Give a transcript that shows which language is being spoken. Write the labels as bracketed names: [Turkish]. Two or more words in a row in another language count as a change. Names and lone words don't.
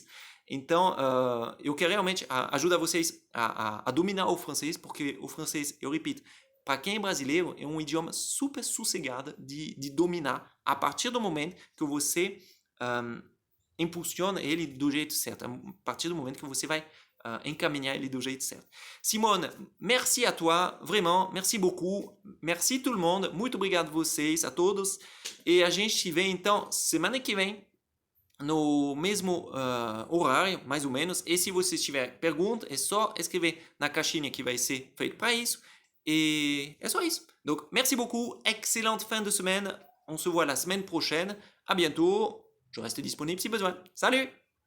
[Portuguese] Então, eu quero realmente ajudar vocês a dominar o francês, porque o francês, eu repito, para quem é brasileiro, é um idioma super sossegado de dominar a partir do momento que você impulsiona ele do jeito certo, a partir do momento que você vai encaminhar ele do jeito certo. [French] Simone, merci à toi, vraiment, merci beaucoup, merci tout le monde, [Portuguese] muito obrigado vocês, a todos, e a gente se vê então semana que vem, no mesmo horário, mais ou menos, e se você tiver pergunta, é só escrever na caixinha que vai ser feito para isso, et é só isso. [French] Donc, merci beaucoup, excellente fin de semaine, on se voit la semaine prochaine, à bientôt, je reste disponible si besoin. Salut!